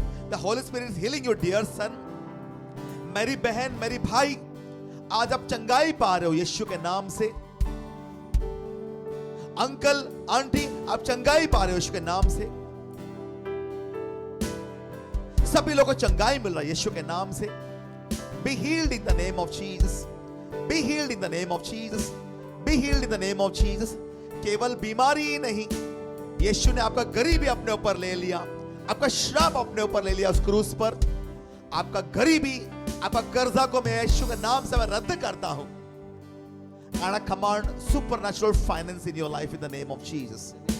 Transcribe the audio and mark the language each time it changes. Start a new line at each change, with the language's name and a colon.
English: The Holy Spirit is healing you dear son.
Hindi: मेरी बहन, मेरी भाई, आज आप चंगाई पा रहे हो यीशु के नाम से। अंकल, आंटी, आप चंगाई पा रहे हो यीशु के नाम से। सभी लोगों को चंगाई मिल रहा है यीशु के नाम से।
English: Be healed in the name of Jesus. Be healed in the name of Jesus. Be healed in the name of Jesus.
Hindi: केवल बीमारी ही नहीं, यीशु ने आपका गरीबी अपने ऊपर ले लिया, आपका श्राप अपने ऊपर ले लिया उस क्रूस पर। आपका गरीबी, आपका कर्जा को मैं यीशु के नाम से मैं रद्द करता हूं।
English: And I command supernatural finance in your life in the name of Jesus.